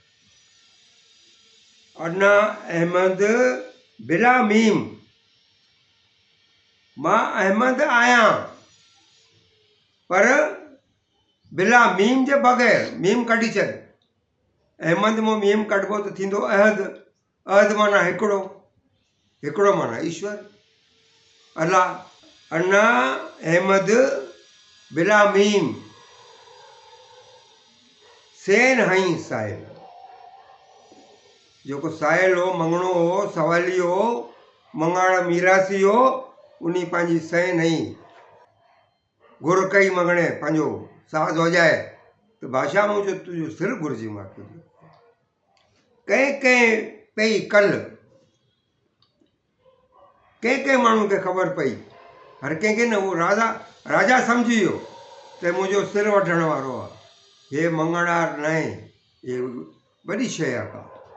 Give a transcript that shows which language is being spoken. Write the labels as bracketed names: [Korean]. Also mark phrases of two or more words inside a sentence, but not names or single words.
[Arabic] أنا أحمد بلا ميم, [Sindhi] मां अहमद आहियां पर बिला मीम जे बग़ैर, मीम कढी छॾ, अहमद मां मीम कढिबो त थींदो अहद, अहद माना हिकिड़ो, हिकिड़ो माना ईश्वर अल्लाह। [Arabic] أنا أحمد بلا ميم [Sindhi] सेन हई साहिल, जेको साहिल हो मंगणो हो सवाली हो मंगाण मीरासी हो उन पंहिंजी सैन हई घुर कई मंगणे पंहिंजो साज़ वॼाए त बादशाह मुंहिंजो तुंहिंजो सिर घुरिजी मां कंहिं कंहिं पई कल, कंहिं कंहिं माण्हू खे ख़बर पई, हर कंहिंखे न, उहो राजा सम्झी वियो त मुंहिंजो सिर वठण वारो आहे, हे मंगणार न आहे, हे वॾी शइ आहे का।